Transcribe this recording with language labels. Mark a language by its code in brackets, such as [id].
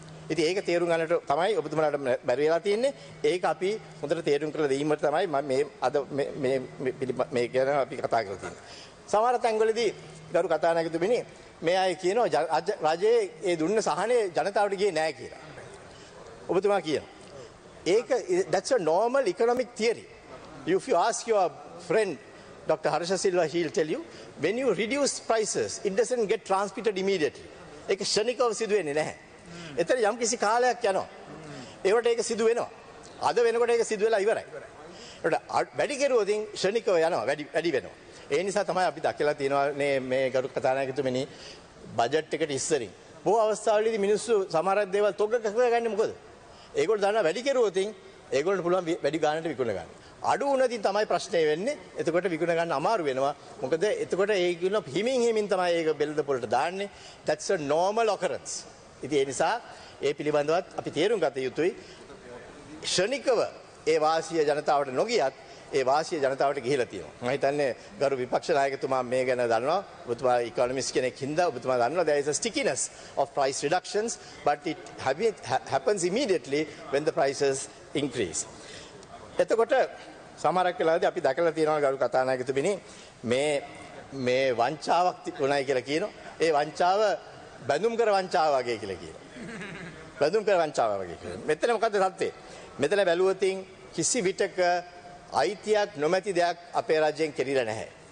[si] ඉතින් ඒක තේරුම් ගන්නට තමයි ඔබතුමාලාට බැරි වෙලා තියෙන්නේ. ඒක අපි හොඳට තේරුම් කරලා දීමට තමයි මම මේ අද මේ ගැන අපි කතා කරලා තියෙන්නේ. සමහර තැන්වලදී ගරු කතානායකතුමනි මේ අය කියනවා රජයේ ඒ දුන්න සහනේ ජනතාවට ගියේ නැහැ කියලා. ඔබතුමා කියනවා. [en] ඒක that's a normal economic theory. If you ask your friend Dr. Harsha Silva, he'll tell you when you reduce prices it doesn't get transmitted immediately. [si] ඒක ක්ෂණිකව සිදු වෙන්නේ නැහැ. එතන යම් කිසි කාලයක් යනවා. ඒවට ඒක සිදු වෙනවා. අද වෙනකොට ඒක සිදු වෙලා ඉවරයි. ඒකට වැඩි කෙරුවොත් ක්ෂණිකව යනවා වැඩි වෙනවා. ඒ නිසා තමයි අපි දැකලා තියෙනවා මේ ගරු කතානායකතුමනි බජට් එකට ඉස්සරින් බොහෝ අවස්ථාවලදී මිනිස්සු සමහර දේවල් තොග ගන්නේ මොකද? ඒගොල්ලෝ දන්නා වැඩි කෙරුවොත් ඒගොල්ලන්ට පුළුවන් වැඩි ගානට විකුණ ගන්න. අඩු වුණොතින් තමයි ප්‍රශ්නේ වෙන්නේ. එතකොට විකුණ ගන්න අමාරු වෙනවා. මොකද එතකොට ඒගොල්ලෝ හිමින් තමයි ඒක බෙල්ද පොළට දාන්නේ. [en] That's a normal occurrence. [si] ඉතින් ඒ නිසා ඒ පිළිබඳවත් අපි තේරුම් ගත යුතුයි. ක්ෂණිකව ඒ වාසිය ජනතාවට නොගියත් ඒ වාසිය ජනතාවට ගිහිලා තියෙනවා. මම හිතන්නේ ගරු විපක්ෂ නායකතුමා මේ ගැන දන්නවා. ඔබතුමා ඉකොනොමිස්ට් කෙනෙක් හින්දා ඔබතුමා දන්නවා [en] there is a stickiness of price reductions but it happens immediately when the prices increase. [si] එතකොට සමහරක් වෙලාවදී අපි දැකලා තියෙනවා ගරු කතානායකතුමනි මේ මේ වංචාවක් තිබුණයි කියලා කියනවා. ඒ වංචාව බැඳුම් කර වංචාව වගේ කියලා කියනවා. බැඳුම් කර වංචාව වගේ කියලා. මෙතන මොකද්ද සත්‍යය? මෙතන බැලුවොතින් කිසි විටක අයිතියක් නොමැති දෙයක් අපේ රජයෙන් කෙරිලා නැහැ.